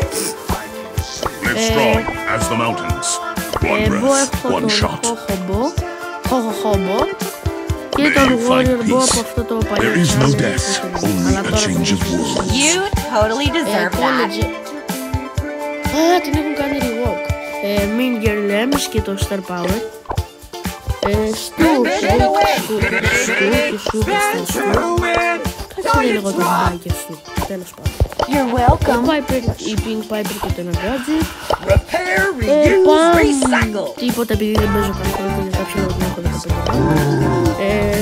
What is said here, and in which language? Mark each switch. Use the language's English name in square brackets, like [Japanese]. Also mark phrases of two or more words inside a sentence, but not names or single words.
[Greek] Bo έχω τον Ho-Ho-Bo και τον Warrior Bo από αυτό το παλιό αλλά τώρα την έχουν κάνει rework. Mean Girl Lems και το Star Power. Stu και Σου. Κάτσε λίγο το μπάκι Stu, τέλος πάντων. Η Pink Piper και το ένα gadget. Τίποτα επειδή δεν παίζω καθόλου και για κάποιο λόγο την έχω 15.